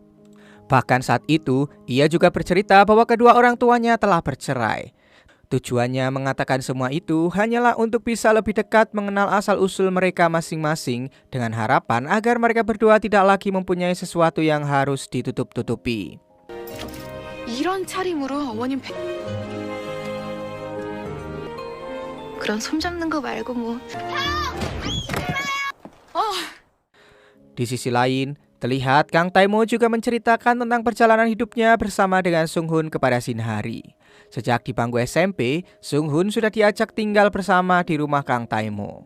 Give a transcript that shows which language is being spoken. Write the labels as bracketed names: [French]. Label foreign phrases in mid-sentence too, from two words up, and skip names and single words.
[Indonesian] Bahkan saat itu ia juga bercerita bahwa kedua orang tuanya telah bercerai. Tujuannya mengatakan semua itu hanyalah untuk bisa lebih dekat mengenal asal-usul mereka masing-masing dengan harapan agar mereka berdua tidak lagi mempunyai sesuatu yang harus ditutup-tutupi. [Korean] 이런 차림으로 어머님 그런 손잡는 거 말고 뭐. [Indonesian] Di sisi lain, terlihat Kang Taimo juga menceritakan tentang perjalanan hidupnya bersama dengan Sung Hoon kepada Shinhari. Sejak di bangku SMP, Sung Hoon sudah diajak tinggal bersama di rumah Kang Taimo.